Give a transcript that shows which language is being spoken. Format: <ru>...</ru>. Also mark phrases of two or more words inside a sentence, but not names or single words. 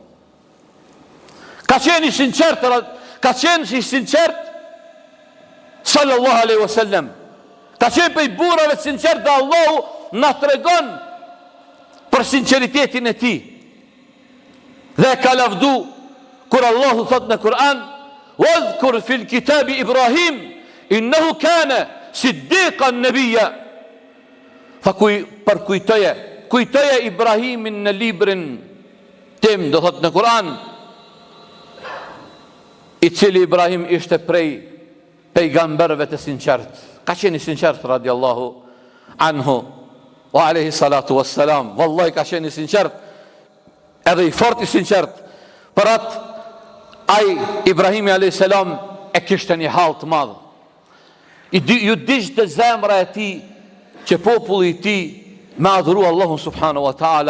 <sq>Ka qenë i sinqert, ka qenë i sinqert</sq> <ar>صلى الله عليه وسلم.</ar> <sq>Ka qenë për i burrave të sinqert dhe Allahu na tregon për sinqeritetin e tij. Dhe ka lavdu kur Allahu thot në Kur'an:</sq> <ar>"واذكر في الكتاب إبراهيم إنه كان صديقا نبيا."</ar> <sq>Fa kujtoje Ibrahimin në librin tim, do thot në Kur'an, i cili Ibrahim ishte prej pejgamberëve të sinqert. Ka qenë i sinqert</sq> <ar>رضي الله عنه وعليه الصلاة والسلام.</ar> <sq>Wallahi ka qenë i sinqert, edhe i fort i sinqert. Për atë ai Ibrahimi</sq> <ar>عليه السلام</ar> <sq>e kishte një hall të madh. Ju digjte zemra e tij që populli i tij me adhuru Allahun</sq> <ar>سبحانه وتعالى.</ar>